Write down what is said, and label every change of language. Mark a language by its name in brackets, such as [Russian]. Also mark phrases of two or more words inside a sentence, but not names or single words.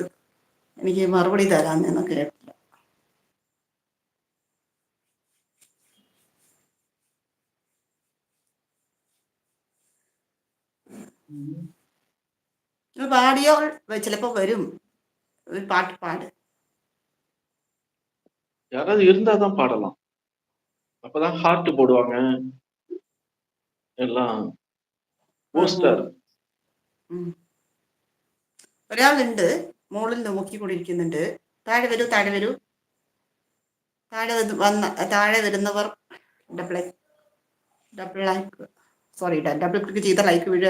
[Malayalam] എനിക്ക് മറുപടി തരാമെന്ന് കേട്ടില്ല. പാടിയോ? ചിലപ്പോ വരും. ഒരു പാട്ട് പാട്. [Tamil] யாராவது இருந்தாதான் பாடலாம். அப்பதான் ஹார்ட் போடுவாங்க எல்லாம். [Malayalam] പോസ്റ്റർ. ഒരാളുണ്ട് മുകളിൽ നോക്കിക്കൊണ്ടിരിക്കുന്നുണ്ട്. താഴെ വരൂ, താഴെ വരൂ. താഴെ വരുന്നവർ [English] double like, [Malayalam] സോറി, [English] double click [Malayalam] ചെയ്ത ലൈക്ക് വീഴും.